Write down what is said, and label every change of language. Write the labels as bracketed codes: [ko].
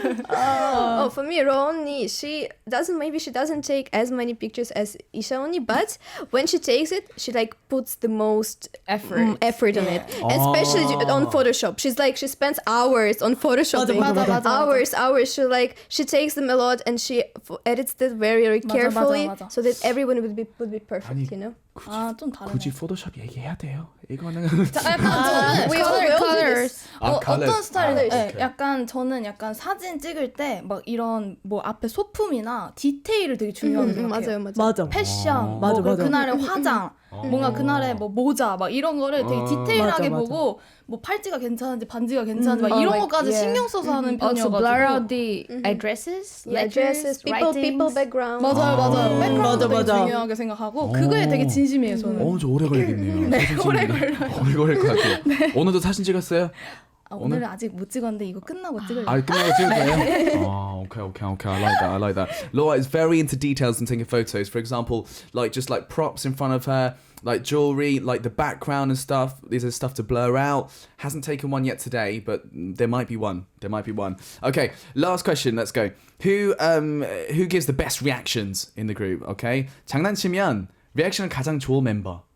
[en] Oh, for me, Rooney, she doesn't take as many pictures as Isha only, but when she takes it, she like puts the most effort on it, especially on Photoshop. She spends hours on Photoshop. Hours. She takes them a lot and she edits it very, very carefully [ko] 맞아. [en] so that everyone would be perfect, you know. [ko] 좀 다르네. 굳이 포토샵 얘기해야 돼요? 이거는 약간 저는 colors. [en] colors. [ko] 어떤 스타일은 오케이. 약간 저는 약간 사진 찍을 때 막 이런 뭐 앞에 소품이나 디테일을 되게 중요하게 생각해요. 맞아요. 패션, 맞아. 그날의 화장, 뭔가 그날의 뭐 모자 막 이런 거를 되게 디테일하게 맞아. 보고 뭐 팔찌가 괜찮은지 반지가 괜찮은지 막 이런 것까지 신경 써서 하는 [en] Also [ko] 편이어가지고. [en] blur out the addresses, Dresses, people background. [ko] 맞아요. 백그라운드 되게 맞아. 중요하게 생각하고 그거에 되게 진심이에요 저는. 저 오래 걸리겠네요. 네, 사진 오래 찍는데. 오래 걸릴 것 같아요. 오늘도 사진 찍었어요? 오늘은 아직 못 찍었는데 이거 끝나고 찍을래요. 끝나고 찍을 거예요? [en] Okay. I like that. Laura is very into details and taking photos. For example, like just like props in front of her, like jewelry, like the background and stuff. These are stuff to blur out. Hasn't taken one yet today, but there might be one. Okay, last question. Let's go. Who gives the best reactions in the group? [ko] Okay, 장난치면 reaction은 가장 좋은 멤버.